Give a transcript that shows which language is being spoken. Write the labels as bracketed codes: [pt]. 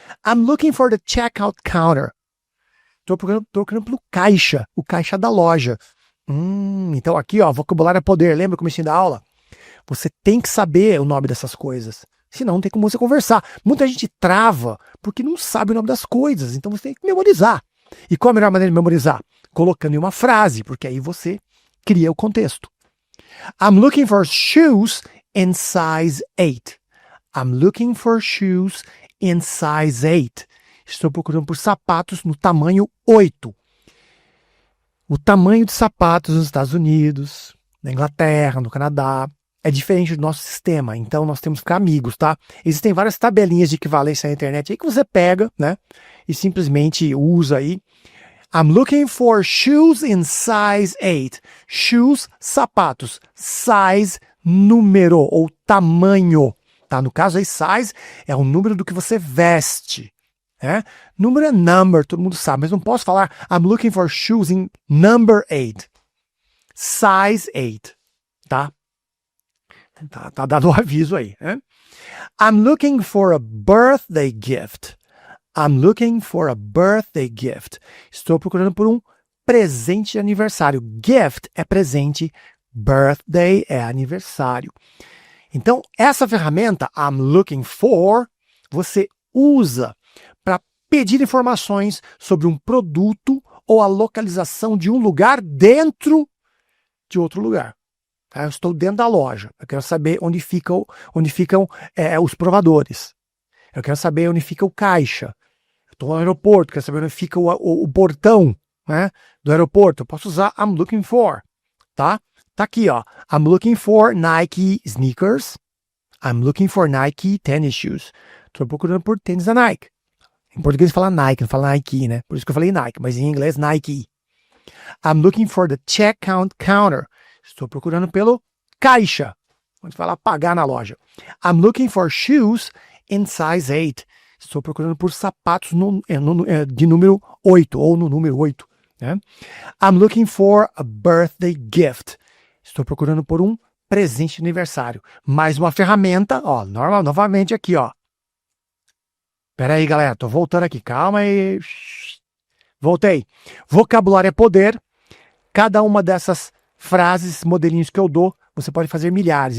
[en] I'm looking for the checkout counter. [pt] Estou procurando pelo caixa, o caixa da loja. Então aqui, ó, vocabulário é poder. Lembra como eu ensinei da aula? Você tem que saber o nome dessas coisas. Senão não tem como você conversar. Muita gente trava porque não sabe o nome das coisas. Então você tem que memorizar. E qual a melhor maneira de memorizar? Colocando em uma frase, porque aí você cria o contexto. [en] I'm looking for shoes in size 8. I'm looking for shoes in size 8. [pt] Estou procurando por sapatos no tamanho 8. O tamanho de sapatos nos Estados Unidos, na Inglaterra, no Canadá, é diferente do nosso sistema, então nós temos que ficar amigos, tá? Existem várias tabelinhas de equivalência na internet aí que você pega, né? E simplesmente usa aí. [en] I'm looking for shoes in size 8. [pt] Shoes, sapatos. Size, número ou tamanho. Tá? No caso aí, size é o número do que você veste. Né? Número é number, todo mundo sabe, mas não posso falar [en] I'm looking for shoes in number 8. [pt] Size 8. Tá? Tá dado o aviso aí. Né? [en] I'm looking for a birthday gift. I'm looking for a birthday gift. [pt] Estou procurando por um presente de aniversário. Gift é presente, birthday é aniversário. Então, essa ferramenta, I'm looking for, você usa para pedir informações sobre um produto ou a localização de um lugar dentro de outro lugar. Eu estou dentro da loja. Eu quero saber onde ficam os provadores. Eu quero saber onde fica o caixa. Estou no aeroporto, quero saber onde fica o portão, né, do aeroporto. Eu posso usar [en] I'm looking for, [pt] tá? Tá aqui, ó. [en] I'm looking for Nike sneakers. I'm looking for Nike tennis shoes. [pt] Estou procurando por tênis da Nike. Em português fala Nike, não fala Nike, né? Por isso que eu falei Nike, mas em inglês Nike. [en] I'm looking for the checkout counter. [pt] Estou procurando pelo caixa, onde fala pagar na loja. [en] I'm looking for shoes in size 8. [pt] Estou procurando por sapatos de número 8, ou no número 8. Né? [en] I'm looking for a birthday gift. [pt] Estou procurando por um presente de aniversário. Mais uma ferramenta, ó, novamente aqui, ó. Pera aí, galera, tô voltando aqui, calma aí. Voltei. Vocabulário é poder. Cada uma dessas frases, modelinhos que eu dou, você pode fazer milhares.